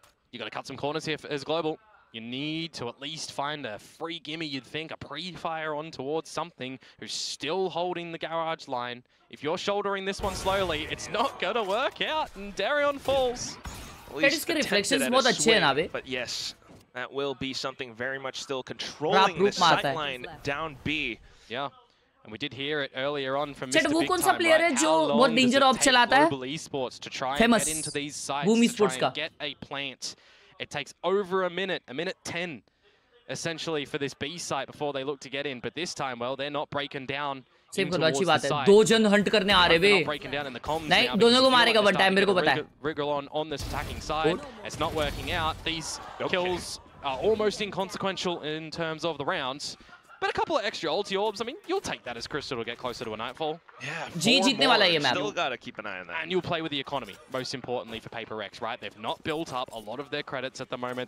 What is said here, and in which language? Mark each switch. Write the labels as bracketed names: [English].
[English] You got to cut some corners here as Global. You need to at least find a free gimme, you'd think, a pre-fire on towards something who's still holding the garage line. If you're shouldering this one slowly, it's not going to work out, and Darion falls. But yes, that will be something very much still controlling the sightline down B. Yeah, and we did hear it earlier on from Mr. [Hindi] वो कौन सा player है जो बहुत [English] danger op [Hindi] चलाता है? [English] Global esports to try and get into these sites, to try and get a plant. It takes over a minute 10, essentially, for this B site before they look to get in. But this time, well, they're not breaking down. [Hindi] Save करो अच्छी बात है 2 जन Hunt करने आ रहे बे नहीं दोनों को मारेगा वन टाइम मेरे को पता है [English] Wriggle on this attacking side. It's not working out. These kills are almost inconsequential in terms of the rounds. But a couple of extra ulti orbs, I mean, you'll take that as Crystal to get closer to a Nightfall. Yeah, [Hindi] जीतने वाला है ये match. [English] Still gotta keep an eye on that. And you'll play with the economy, most importantly for PaperX, right? They've not built up a lot of their credits at the moment.